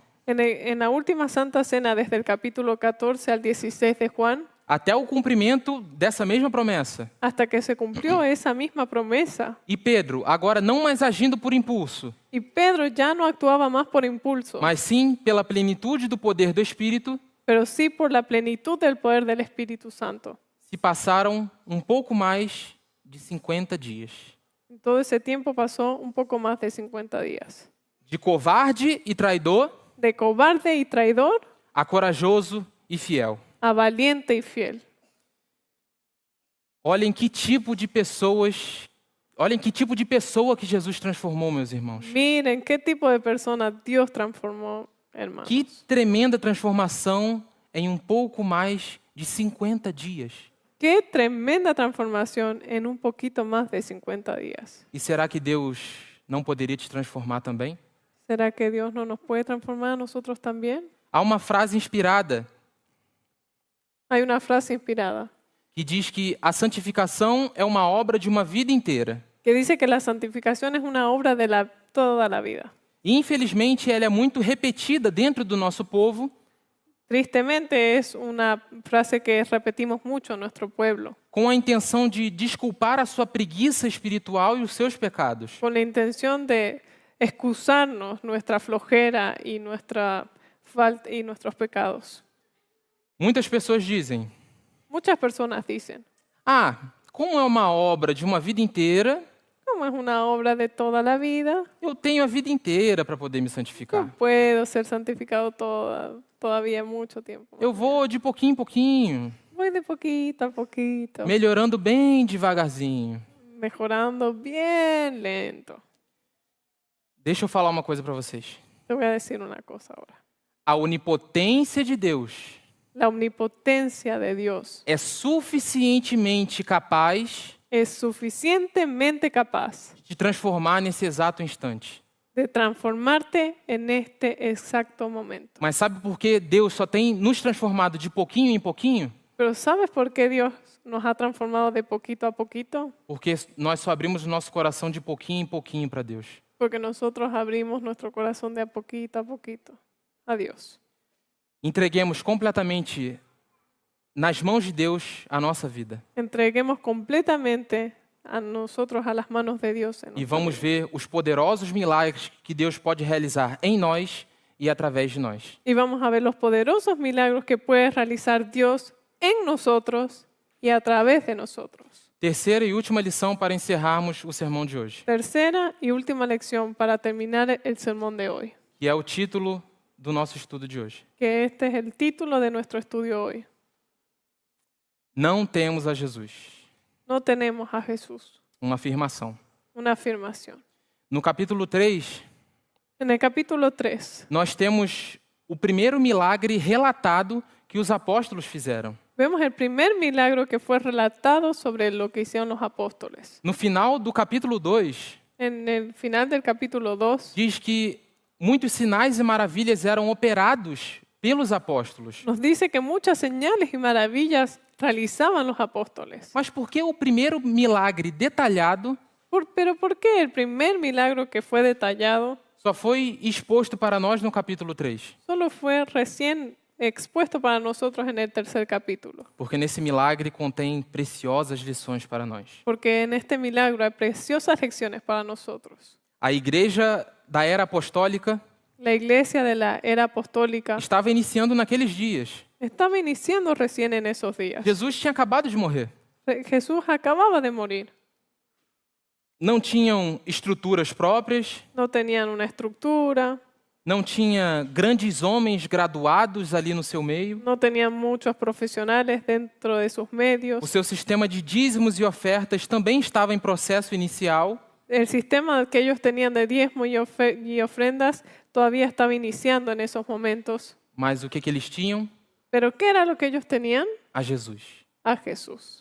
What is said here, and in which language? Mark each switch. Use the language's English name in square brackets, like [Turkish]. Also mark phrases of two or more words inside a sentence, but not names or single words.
[Spanish] en la última Santa Cena, desde el capítulo 14 al 16 de Juan, [Portuguese] até o cumprimento dessa mesma promessa. [Spanish] hasta que se cumplió esa misma promesa, [Portuguese] E Pedro, agora não mais agindo por impulso, [Spanish] y Pedro ya no actuaba más por impulso, [Portuguese] mas sim pela plenitude do poder do Espírito, [Spanish] pero sí por la plenitud del poder del Espíritu Santo. [Portuguese] se passaram um pouco mais de 50 dias. [Spanish] Todo ese tiempo pasó un poco más de 50 días. [Portuguese] De covarde e traidor [Spanish] De cobarde y traidor [Portuguese] a corajoso e fiel. [Spanish] a valiente y fiel. [Portuguese] Olhem que tipo de pessoas, olhem que tipo de pessoa que Jesus transformou, meus irmãos. [Spanish] Miren qué tipo de persona Dios transformó, hermanos. [Portuguese] Que tremenda transformação em um pouco mais de 50 dias. [Spanish] Qué tremenda transformación en un poquito más de 50 días. [Portuguese] E será que Deus não poderia te transformar também? [Spanish] ¿Será que Dios no nos puede transformar a nosotros también? [Portuguese] Há uma frase inspirada [Spanish] Hay una frase inspirada [Portuguese] que diz que a santificação é uma obra de uma vida inteira. [Spanish] que dice que la santificación es una obra de toda la vida. [Portuguese] E, infelizmente, ela é muito repetida dentro do nosso povo, [Spanish] Tristemente es una frase que repetimos mucho en nuestro pueblo, [Portuguese] com a intenção de desculpar a sua preguiça espiritual e os seus pecados. [Spanish] con la intención de excusarnos nuestra flojera y nuestra falta y nuestros pecados. [Portuguese] Muitas pessoas dizem, [Spanish] Muchas personas dicen, [Portuguese] ah, como é uma obra de uma vida inteira, [Spanish] como es una obra de toda la vida, [Portuguese] eu tenho a vida inteira para poder me [Spanish] no [Portuguese] santificar. [Spanish] puedo ser santificado todavía mucho tiempo. [Portuguese] Eu vou de pouquinho em pouquinho, [Spanish] Voy de poquito a poquito, [Portuguese] melhorando bem devagarzinho. [Spanish] mejorando bien lento. [Portuguese] Deixa eu falar uma coisa para vocês. [Spanish] Te voy a decir una cosa ahora. [Portuguese] A onipotência de Deus [Spanish] La omnipotencia de Dios [Portuguese] é suficientemente capaz [Spanish] es suficientemente capaz [Portuguese] de transformar nesse exato instante. [Spanish] de transformarte en este exacto momento. [Portuguese] Mas sabe por que Deus só tem nos transformado de pouquinho em pouquinho? [Spanish] Pero ¿sabes por qué Dios nos ha transformado de poquito a poquito? [Portuguese] Porque nós só abrimos o nosso coração de pouquinho em pouquinho para Deus. [Spanish] Porque nosotros abrimos nuestro corazón de a poquito a Dios. [Portuguese] Entreguemos completamente nas mãos de Deus a nossa vida. [Spanish] Entreguemos completamente a nosotros a las manos de Dios. En [Portuguese] E [Spanish] nuestra [Portuguese] vamos [Spanish] vida. [Portuguese] ver os poderosos milagres que Deus pode realizar em nós e através de nós. [Spanish] Y vamos a ver los poderosos milagros que puede realizar Dios en nosotros y a través de nosotros. [Portuguese] Terceira e última lição para encerrarmos o sermão de hoje, [Spanish] Tercera y última lección para terminar el sermón de hoy, [Portuguese] que é o título do nosso estudo de hoje. [Spanish] que este es el título de nuestro estudio hoy. [Portuguese] Não temos a Jesus. [Spanish] No tenemos a Jesús. [Portuguese] Uma afirmação. [Spanish] Una afirmación. [Portuguese] No capítulo 3, [Spanish] En el capítulo 3 [Portuguese] nós temos o primeiro milagre relatado que os apóstolos fizeram. [Spanish] vemos el primer milagro que fue relatado sobre lo que hicieron los apóstoles. [Portuguese] No final do capítulo 2, [Spanish] En el final del capítulo 2 [Portuguese] diz que muitos sinais e maravilhas eram operados pelos apóstolos. [Spanish] nos dice que muchas señales y maravillas realizaban los apóstoles. [Portuguese] Mas por que o primeiro milagre detalhado [Spanish] Pero ¿por qué el primer milagro que fue detallado [Portuguese] só foi exposto para nós no capítulo 3? [Spanish] solo fue recién expuesto para nosotros en el tercer capítulo? [Portuguese] Porque nesse milagre contém preciosas lições para nós. [Spanish] Porque en este milagro hay preciosas lecciones para nosotros. [Portuguese] A igreja da era apostólica [Spanish] La iglesia de la era apostólica [Portuguese] estava iniciando naqueles dias. [Spanish] estaba iniciando recién en esos días. [Portuguese] Jesus tinha acabado de morrer. [Spanish] Jesús acababa de morir. [Portuguese] Não tinham estruturas próprias, [Spanish] No tenían una estructura, [Portuguese] não tinha grandes homens graduados ali no seu meio. [Spanish] no tenían muchos profesionales dentro de sus medios. [Portuguese] O seu sistema de dízimos e ofertas também estava em processo inicial. [Spanish] El sistema que ellos tenían de diezmo y ofrendas todavía estaba iniciando en esos momentos. [Portuguese] Mas o que eles tinham? [Spanish] Pero ¿qué era lo que ellos tenían? [Portuguese] A Jesus. [Spanish] A Jesús.